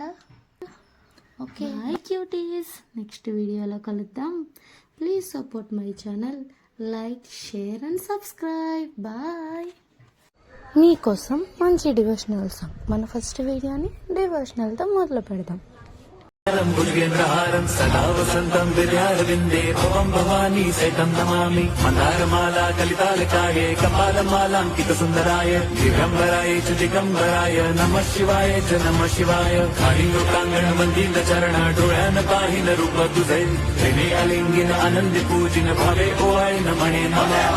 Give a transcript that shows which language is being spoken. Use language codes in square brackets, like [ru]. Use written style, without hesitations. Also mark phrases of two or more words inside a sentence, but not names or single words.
[en] okay, hi cuties. [te] నెక్స్ట్ వీడియోలో కలుద్దాం. [en] Please support my channel. Like, share and subscribe. Bye. [te] మీకోసం మంచి [en] devotional song. [te] మన ఫస్ట్ వీడియోని డివోషనల్తో మొదలు పెడదాం. [sa] भुजगेन्द्रहारं सदा वसन्तं विद्यारविन्दे भवं भवानी सहितं नमामि। मन्दारमाला कलितालकाये कपालमालाङ्कितसुन्दराय दिगम्बराय च दिगम्बराय नमः शिवाय च नमः शिवाय। [mr] काळिङ्गकाङ्गणमन्दिरचरण डोळ्यान पाहिन रूप तुझे प्रेमे अलिङ्गिन आनन्दि पूजिन भावे ओवाळिन मणे नमः।